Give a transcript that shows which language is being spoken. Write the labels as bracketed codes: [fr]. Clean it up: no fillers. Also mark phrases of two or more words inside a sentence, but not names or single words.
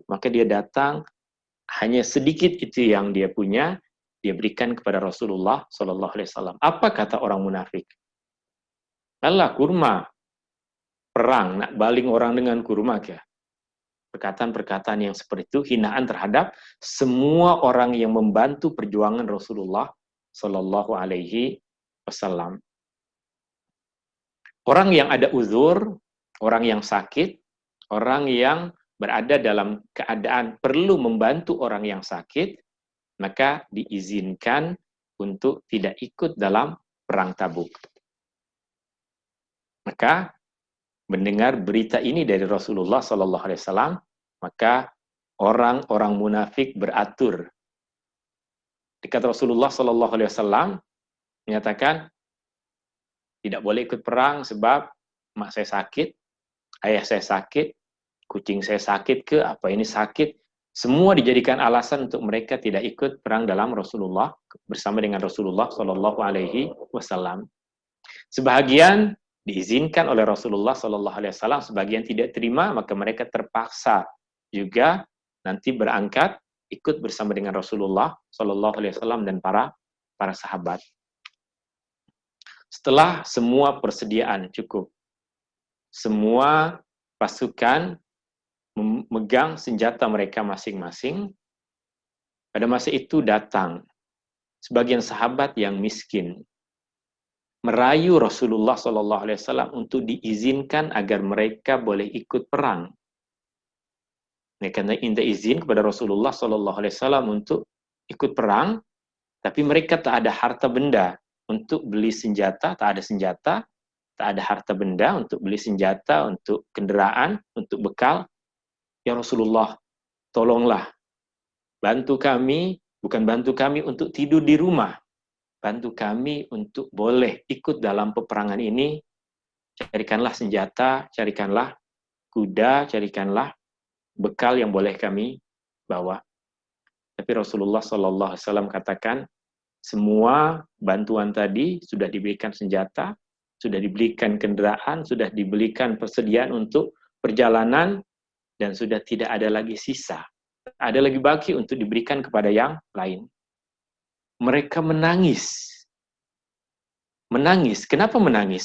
[ms] Maka dia datang, hanya sedikit itu yang dia punya, dia berikan kepada Rasulullah [ar] صلى الله عليه وسلم. [ms] Apa kata orang munafik? Allah, kurma, perang, nak baling orang dengan kurma ke? Perkataan-perkataan yang seperti itu hinaan terhadap semua orang yang membantu perjuangan Rasulullah [ar] صلى الله عليه وسلم. [ms] Orang yang ada uzur, orang yang sakit, orang yang berada dalam keadaan perlu membantu orang yang sakit, maka diizinkan untuk tidak ikut dalam perang Tabuk. Maka mendengar berita ini dari Rasulullah [ar] صلى الله عليه وسلم, [ms] maka orang-orang munafik beratur. Dekat Rasulullah [ar] صلى الله عليه وسلم [ms] menyatakan tidak boleh ikut perang sebab mak saya sakit, ayah saya sakit, kucing saya sakit ke, apa ini sakit. Semua dijadikan alasan untuk mereka tidak ikut perang dalam Rasulullah bersama dengan Rasulullah [ar] صلى الله عليه وسلم. [ms] Sebahagian diizinkan oleh Rasulullah [ar] صلى الله عليه وسلم, [ms] sebagian tidak terima, maka mereka terpaksa juga nanti berangkat ikut bersama dengan Rasulullah [ar] صلى الله عليه وسلم [ms] dan para sahabat. Setelah semua persediaan cukup, semua pasukan memegang senjata mereka masing-masing, pada masa itu datang sebagian sahabat yang miskin merayu Rasulullah [ar] صلى الله عليه وسلم [ms] untuk diizinkan agar mereka boleh ikut perang. Mereka minta izin kepada Rasulullah [ar] صلى الله عليه وسلم [ms] untuk ikut perang, tapi mereka tak ada harta benda untuk beli senjata, tak ada senjata, tak ada harta benda untuk beli senjata, untuk kenderaan, untuk bekal. Ya Rasulullah, tolonglah, bantu kami, bukan bantu kami untuk tidur di rumah, bantu kami untuk boleh ikut dalam peperangan ini, carikanlah senjata, carikanlah kuda, carikanlah bekal yang boleh kami bawa. Tapi Rasulullah [ar] صلى الله عليه وسلم [ms] katakan, semua bantuan tadi sudah diberikan senjata, sudah dibelikan kendaraan, sudah dibelikan persediaan untuk perjalanan, dan sudah tidak ada lagi sisa. Ada lagi baki untuk diberikan kepada yang lain. Mereka menangis. Menangis. Kenapa menangis?